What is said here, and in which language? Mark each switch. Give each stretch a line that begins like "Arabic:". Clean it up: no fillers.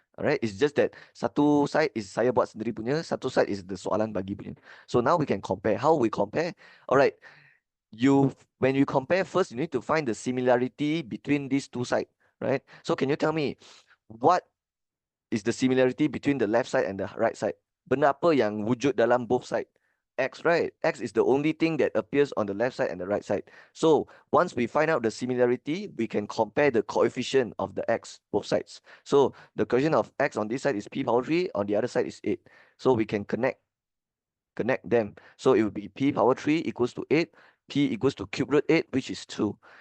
English: Alright, it's just that satu side is
Malay: saya buat sendiri punya,
English: satu side is the
Malay: soalan bagi punya.
English: So now we can compare. How we compare? Alright, when you compare first, you need to find the similarity between these two sides, right? So can you tell me what is the similarity between the left side and the right side?
Malay: Benda apa yang wujud dalam
English: both side? X, right? X is the only thing that appears on the left side and the right side. So once we find out the similarity, we can compare the coefficient of the X, both sides. So the coefficient of X on this side is p power 3, on the other side is 8. So we can connect them. So it will be p power 3 equals to 8, p equals to cube root 8, which is 2.